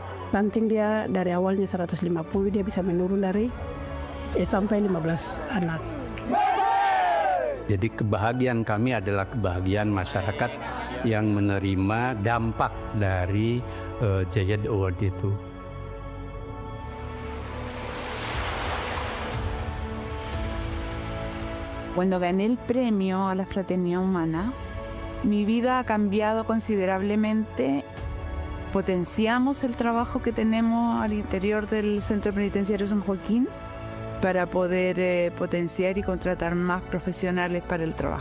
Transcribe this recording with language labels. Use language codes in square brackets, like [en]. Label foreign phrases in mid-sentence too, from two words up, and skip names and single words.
[id] Stunting dia dari awalnya 150, dia bisa menurun dari sampai 15 anak. Jadi kebahagiaan kami adalah kebahagiaan masyarakat yang menerima dampak dari Zaaid Award itu. [es] Cuando gané el premio a la fraternidad humana, mi vida ha cambiado considerablemente. Potenciamos el trabajo que tenemos al interior del Centro Penitenciario San Joaquín para poder potenciar y contratar más profesionales para el trabajo.